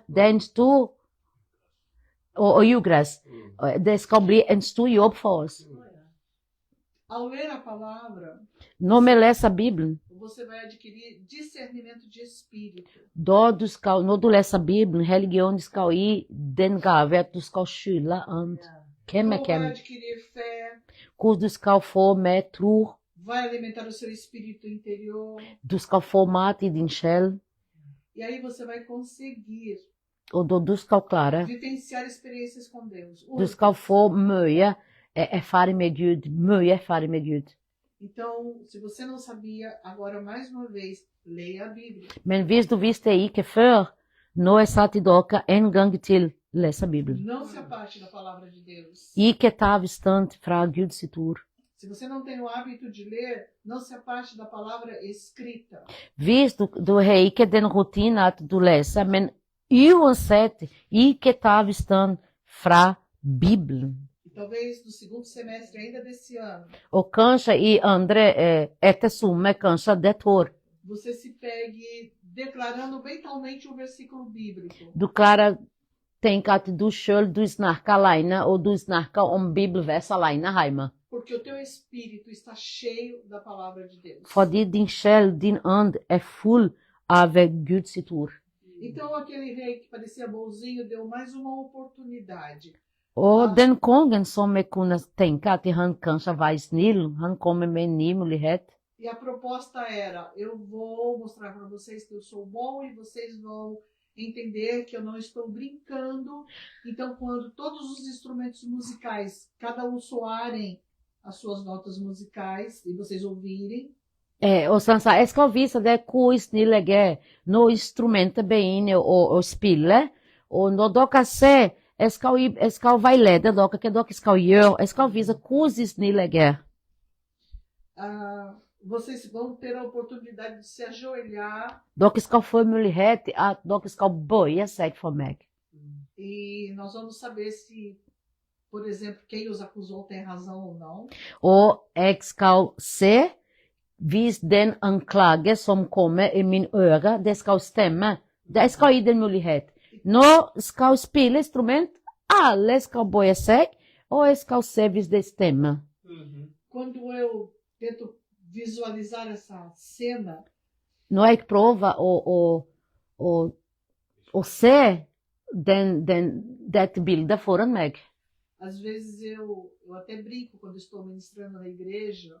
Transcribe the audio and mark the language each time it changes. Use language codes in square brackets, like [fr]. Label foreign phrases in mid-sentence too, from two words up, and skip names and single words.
[no] Det er en stor og jordgress. Det skal bli en stor jobb for oss. [pt] Ao ler a palavra, [no] Når vi leser Bibelen, [pt] você vai adquirir discernimento de espírito. [no] når du leser Bibelen, religionen skal gi den gave at du skal skylde an hvem er [pt] Então vai [no] hvem. [pt] adquirir fé, [no] Hvor du skal få med tro, [pt] vai alimentar o seu espírito interior. [no] du skal få mat i din sjel, [pt] E aí você vai conseguir [no] og da du skal klare, [pt] vivenciar experiências com Deus. [no] du skal få mye erfaring med Gud, mye erfaring med Gud. [pt] Então, se você não sabia, agora mais uma vez, leia a Bíblia. [no] Men hvis du visste ikke før, nå er satt i dere en gang til lese Bibelen. [pt] Não se aparte da palavra de Deus. [no] Ikke ta avstand fra Guds ord. [pt] Se você não tem o hábito de ler, não se aparte da palavra escrita. [no] Hvis du har ikke den rutinen at du leser, men uansett ikke ta avstand fra Bibelen. [pt] E talvez no segundo semestre ainda desse ano, [no] Og kanskje i andre, etter sommer, kanskje dette år, [pt] você se pegue declarando mentalmente um versículo bíblico. [no] du klarer tenker at du sjøl du snakker alene, og du snakker om bibelvers alene hjemme. [pt] Porque o teu espírito está cheio da palavra de Deus. [no] Fordi din sjel, din ånd, er full av Guds sitt ord. [pt] Então aquele rei que parecia bonzinho deu mais uma oportunidade. [no] Og den kongen som jeg kunne tenke at han kanskje var snill, han kommer med en ny mulighet. [pt] E a proposta era: eu vou mostrar para vocês que eu sou bom e vocês vão entender que eu não estou brincando. Então, quando todos os instrumentos musicais, cada um soarem as suas notas musicais e vocês ouvirem, [no] Og så han sa, jeg skal vise deg hvor snill jeg er når instrumentet begynner å spille, og når dere ser, jeg skal veilede dere, hva dere skal gjøre, jeg skal vise hvor snill jeg er. [pt] vocês vão ter a oportunidade de se ajoelhar. [no] Dere skal få mulighet til at dere skal bøye seg for meg. [pt] E nós vamos saber se, por exemplo, quem os acusou tem razão ou não. [no] Og jeg skal se hvis den anklage som kommer i min øre, det skal stemme. Jeg skal gi den mulighet. Når jeg skal spille instrument, alle skal bøye seg, og jeg skal se hvis det stemmer. [pt] Quando eu tento visualizar essa cena, [no] Når jeg prøver å se dette bildet foran meg, [pt] às vezes eu até brinco quando estou ministrando na igreja,